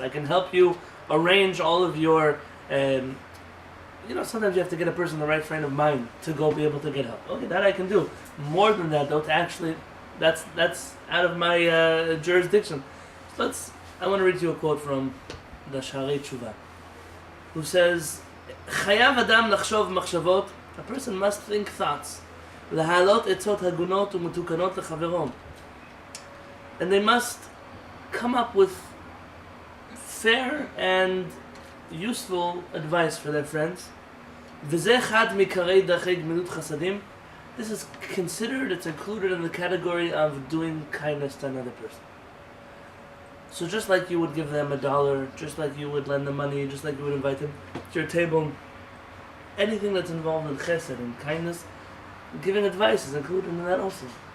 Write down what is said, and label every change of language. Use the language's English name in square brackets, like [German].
[English] I can help you arrange all of your, sometimes you have to get a person in the right frame of mind to go be able to get help. Okay, that I can do. More than that, though, to actually, that's out of my jurisdiction. So I want to read you a quote from the Shaar Tshuva, who says, [Hebrew] Chayav Adam lachshov machshavot, [English] a person must think thoughts. [Hebrew] להעלות עצות הגונות ומתוקנות לחברו. [English] And they must come up with fair and useful advice for their friends. [Hebrew] וזה אחד מעיקרי דרכי גמילות חסדים. [English] This is considered, it's included in the category of doing kindness to another person. So just like you would give them $1, just like you would lend them money, just like you would invite them to your table, anything that's involved in chesed and kindness, giving advice is included in that also.